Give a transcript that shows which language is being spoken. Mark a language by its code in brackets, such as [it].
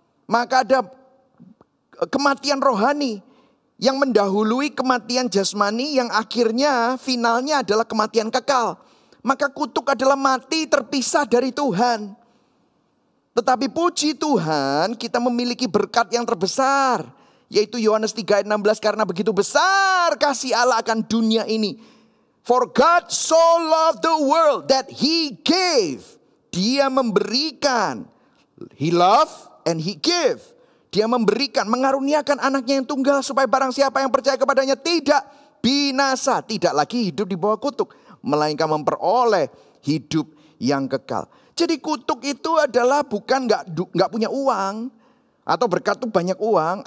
[id] Maka ada kematian rohani yang mendahului kematian jasmani yang akhirnya finalnya adalah kematian kekal. Maka kutuk adalah mati terpisah dari Tuhan. Tetapi puji Tuhan kita memiliki berkat yang terbesar. Yaitu Yohanes 3 ayat 16, karena begitu besar kasih Allah akan dunia ini. [en] For God so loved the world that He gave. [id] Dia memberikan. [en] He loved and He gave. [id] Dia memberikan, mengaruniakan anaknya yang tunggal supaya barang siapa yang percaya kepadanya tidak binasa. Tidak lagi hidup di bawah kutuk. Melainkan memperoleh hidup yang kekal. Jadi kutuk itu adalah bukan nggak punya uang atau berkat itu banyak uang.